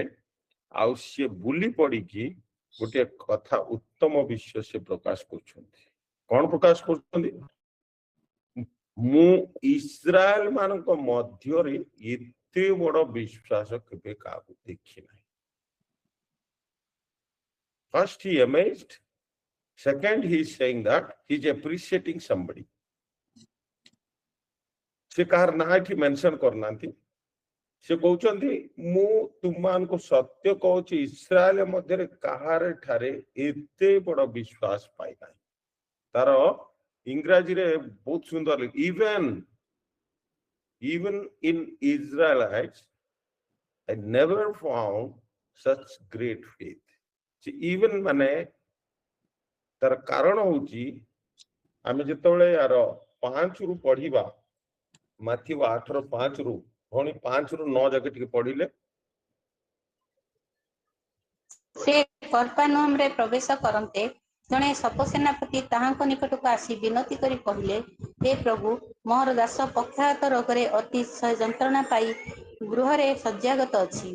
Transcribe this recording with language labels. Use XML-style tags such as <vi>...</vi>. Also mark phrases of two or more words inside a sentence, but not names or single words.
<or>ଆଉ ସିଏ ବୁଲି ପଡିକି ଗୋଟେ କଥା, ଉତ୍ତମ ବିଷୟ ସେ ପ୍ରକାଶ କରୁଛନ୍ତି। କଣ ପ୍ରକାଶ କରୁଛନ୍ତି? ମୁଁ ଇସ୍ରାଏଲ ମାନଙ୍କ ମଧ୍ୟରେ ଏତେ ବଡ ବିଶ୍ୱାସ କେବେ କାହାକୁ ଦେଖି ନାହିଁ।</or> <en>First he amazed. Second he is saying that he is appreciating somebody.</en> <or>ସେ କାହାର ନାଁ ଏଠି ମେନସନ କରୁନାହାନ୍ତି। ସେ କହୁଛନ୍ତି ମୁଁ ତୁମମାନଙ୍କୁ ସତ୍ୟ କହୁଛି, ଇସ୍ରାଏଲ ମଧ୍ୟରେ କାହାର ଠାରେ ଏତେ ବଡ ବିଶ୍ୱାସ ପାଇନାହିଁ। ତାର ଇଂରାଜୀରେ ବହୁତ ସୁନ୍ଦର,</or> <en>even in Israelites I never found such great faith.</en> <or>even ମାନେ ତାର କାରଣ ହଉଛି, ଆମେ ଯେତେବେଳେ यार 5 ରୁ ପଢିବା, ମାଥିଉ 8 ର 5 ରୁ, ଭଉଣୀ 5 ରୁ 9 ଯାକେ ଟିକେ ପଢିଲେ। ସେ କର୍ପାନହୁମରେ ପ୍ରବେଶ କରନ୍ତେ ଜଣେ ସପସେନାପତି ତାହାଙ୍କ ନିକଟକୁ ଆସି ବିନତି କରି କହିଲେ, ହେ ପ୍ରଭୁ, ମୋହର ଦାସ ପକ୍ଷାଘାତ ରୋଗରେ ଅତିଶୟ ଯନ୍ତ୍ରଣା ପାଇ ଗୃହରେ ଶଯ୍ୟାଗତ ଅଛି।</or>